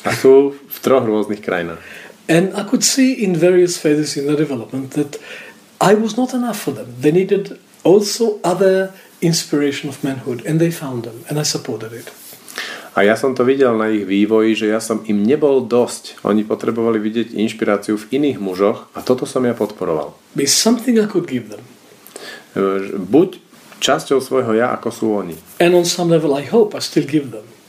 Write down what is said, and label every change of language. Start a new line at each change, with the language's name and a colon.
Slovak: A sú v 3 rôznych krajinách.
English: And I could see in various phases in their development that I was not enough for them. They needed also other inspiration of manhood, and they found them, and I supported it.
Slovak: A ja som to videl na ich vývoji, že ja som im nebol dosť. Oni potrebovali vidieť inšpiráciu v iných mužoch a toto som ja podporoval.
English: Be something I could give them.
Slovak: Buď časťou svojho ja, ako sú oni.
English: And on some level I hope I still give them.